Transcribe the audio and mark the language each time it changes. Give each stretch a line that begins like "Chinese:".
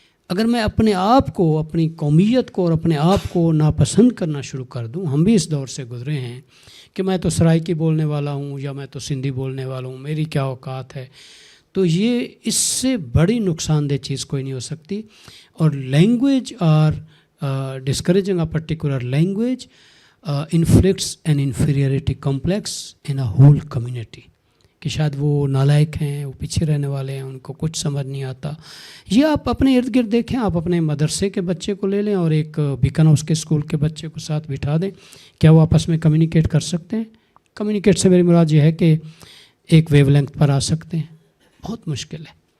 Urdu: اگر میں اپنے آپ کو, اپنی قومیت کو اور اپنے آپ کو ناپسند کرنا شروع کر دوں, ہم بھی اس دور سے گزرے ہیں کہ میں تو سرائکی بولنے والا ہوں یا میں تو سندھی بولنے والا ہوں, میری کیا اوقات ہے, تو یہ اس سے بڑی نقصان دہ چیز کوئی نہیں ہو سکتی.
English: اور language are discouraging a particular language inflicts an inferiority complex in a whole community.
Urdu: کہ شاید وہ نالائق ہیں, وہ پیچھے رہنے والے ہیں, ان کو کچھ سمجھ نہیں آتا. یہ آپ اپنے ارد گرد دیکھیں, آپ اپنے مدرسے کے بچے کو لے لیں اور ایک بیکن ہاؤس کے اسکول کے بچے کو ساتھ بٹھا دیں, کیا وہ آپس میں کمیونیکیٹ کر سکتے ہیں؟ کمیونیکیٹ سے میری مراد یہ ہے کہ ایک ویو لینتھ پر آ سکتے ہیں. بہت مشکل ہے.